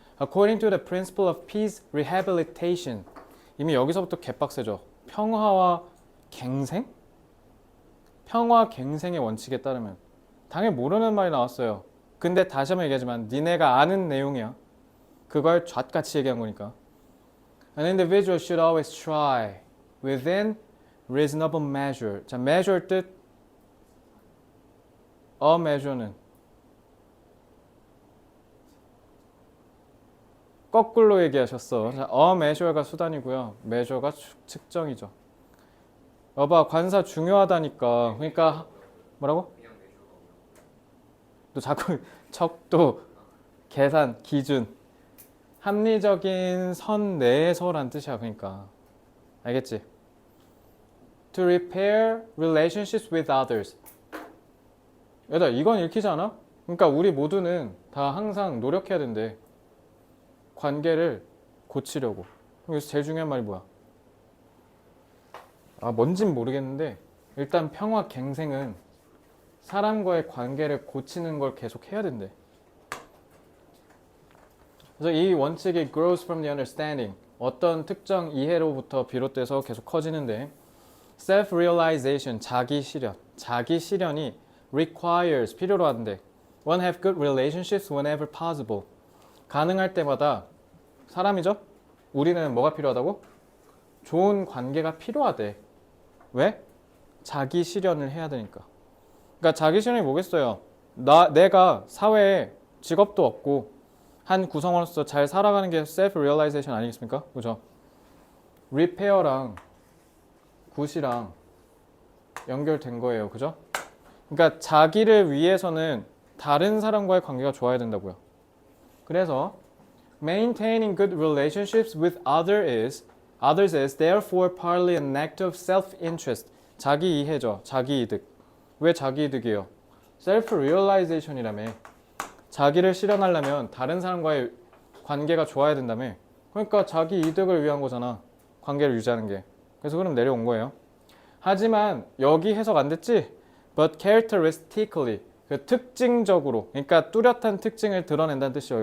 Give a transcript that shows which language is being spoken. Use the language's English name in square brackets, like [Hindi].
[English] According to the principle of peace rehabilitation. [Korean] 이미 여기서부터 개빡세죠. 평화와 갱생? 평화 갱생의 원칙에 따르면 당연히 모르는 말이 나왔어요. 근데 다시 한번 얘기하지만 니네가 아는 내용이야. 그걸 잣같이 얘기한 거니까. [English] An individual should always try within reasonable measure. [Korean] 자, measure 뜻 a measure는 거꾸로 얘기하셨어. 자, a measure가 수단이고요. measure가 측정이죠. 여봐, 관사 중요하다니까. 그러니까 뭐라고? 그냥 매주가 없나? 또 자꾸 척도 계산 기준 합리적인 선 내에서란 뜻이야. 그러니까 알겠지? [English] To repair relationships with others. [Korean] 얘들아, 이건 읽히지 않아? 그러니까 우리 모두는 다 항상 노력해야 된대. 관계를 고치려고. 여기서 제일 중요한 말이 뭐야? 아, 뭔진 모르겠는데 일단 평화 갱생은 사람과의 관계를 고치는 걸 계속 해야 된대. 그래서 이 원칙이 [English] grows from the understanding. [Korean] 어떤 특정 이해로부터 비롯돼서 계속 커지는데 self-realization, 자기 실현. 자기 실현이 [English] requires, [Korean] 필요로 하는데 [English] one have good relationships whenever possible. [Korean] 가능할 때마다 사람이죠? 우리는 뭐가 필요하다고? 좋은 관계가 필요하대. 왜? 자기 실현을 해야 되니까. 그러니까 자기 실현이 뭐겠어요? 내가 사회에 직업도 없고 한 구성원으로서 잘 살아가는 게 self-realization 아니겠습니까? 그죠? repair랑 굿이랑 연결된 거예요. 그죠? 그러니까 자기를 위해서는 다른 사람과의 관계가 좋아야 된다고요. [English] 그래서 maintaining good relationships with others is therefore partly an act of self-interest. [Korean] 자기 이해죠. 자기 이득. 왜 자기 이득이에요? self-realization이라며. 자기를 실현하려면 다른 사람과의 관계가 좋아야 된다며. 그러니까 자기 이득을 위한 거잖아. 관계를 유지하는 게. 그래서 그럼 내려온 거예요. 하지만 여기 해석 안 됐지? [English] But characteristically, [Korean] 그 특징적으로, 그러니까 뚜렷한 특징을 드러낸다는 뜻이에요.